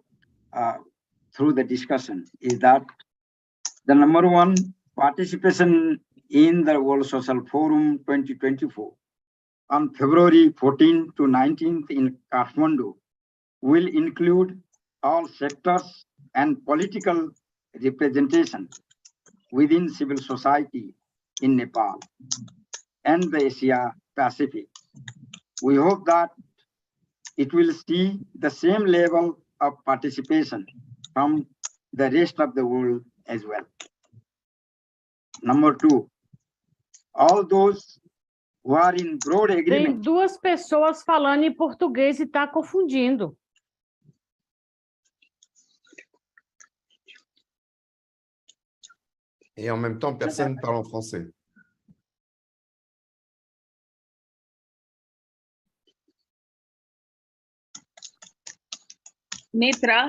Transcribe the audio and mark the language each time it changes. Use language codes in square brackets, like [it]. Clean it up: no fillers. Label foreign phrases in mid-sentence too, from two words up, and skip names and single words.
[en] through the discussion is that the number one, participation in the World Social Forum 2024 on February 14 to 19th in Kathmandu will include all sectors and political representation within civil society in Nepal and the Asia Pacific. We hope that it will see the same level of participation from the rest of the world as well. Number two, all those who are in broad [pt] Tem [en] agreement. [pt] duas pessoas falando em português e está confundindo. [fr] Et en même temps, personne ne parle en français. Netra,